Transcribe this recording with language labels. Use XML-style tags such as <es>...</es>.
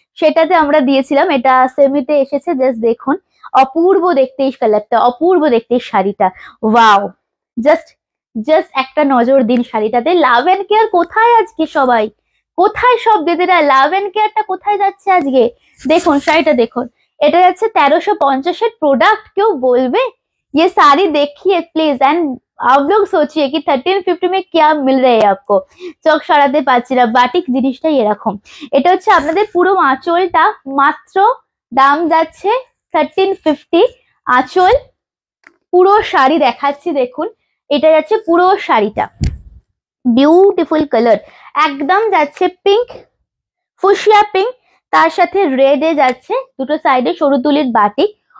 <bn>সেটাতে আমরা দিয়েছিলাম, এটা সেমিতে এসেছে। জাস্ট দেখুন, অপূর্ব দেখতে এই কালারটা, অপূর্ব দেখতে এই শাড়িটা, ওয়াও। জাস্ট জাস্ট একটা নজর দিন শাড়িটাতে। লাভ এন্ড কেয়ার কোথায় আজকে সবাই, কোথায় সব দিদিরা, লাভ এন্ড কেয়ারটা কোথায় যাচ্ছে আজকে? দেখুন শাড়িটা দেখুন, এটা যাচ্ছে 1350-এর প্রোডাক্ট। কেউ বলবে</bn> <hi>ये साड़ी देखिए प्लीज एंड आप लोग सोचिए कि 1350 में क्या मिल रहा है आपको।</hi> <bn>চোখ সরাতে পারছি না, বাটিক জিনিসটাই এরকম। এটা হচ্ছে আপনাদের পুরো আঁচলটা, মাত্র দাম যাচ্ছে 1350। আঁচল পুরো শাড়ি দেখাচ্ছি দেখুন, এটা যাচ্ছে পুরো শাড়িটা, বিউটিফুল কালার, একদম যাচ্ছে পিঙ্ক, ফুশিয়া পিঙ্ক, তার সাথে রেডে যাচ্ছে দুটো সাইডে সরু তুলির বাটিক।</bn>